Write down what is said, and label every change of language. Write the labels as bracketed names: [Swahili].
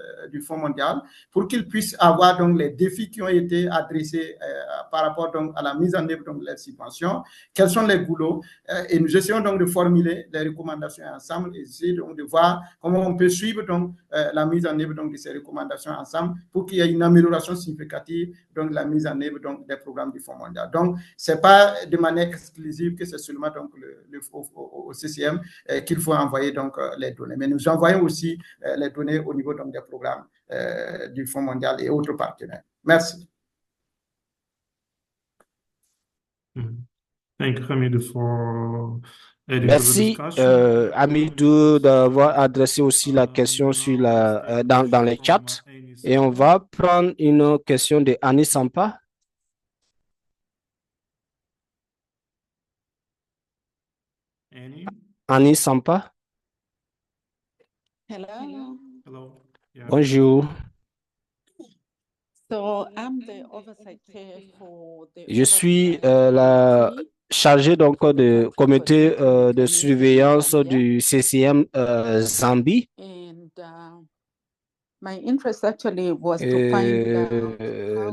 [French] du Fonds mondial pour qu'ils puissent avoir donc les défis qui ont été adressés par rapport donc à la mise en œuvre donc, de la subvention, quels sont les boulots, et nous essayons donc de formuler les recommandations ensemble et essayer donc de voir comment on peut suivre donc la mise en œuvre donc de ces recommandations ensemble pour qu'il y ait une amélioration significative donc de la mise en œuvre donc des programmes du Fonds mondial. Donc c'est pas de manière exclusive que c'est seulement donc au CCM qu'il faut envoyer donc les données, mais nous envoyons aussi les données au niveau donc des programmes du Fonds mondial et autres partenaires. Merci. [English] Thank you, Hamidou, for adding to the [French] Merci, [English] discussion. [French] Hamidou, d'avoir adressé aussi la question sur dans les chats. Et on va prendre une question de Annie Sampa. Annie Sampa. [English] Hello. Hello. Yeah. [French] Bonjour. [English] So I'm the oversight chair for the [French] Je suis la chargée donc de comité de surveillance du CCM Zambie. [English] And my interest actually was to find out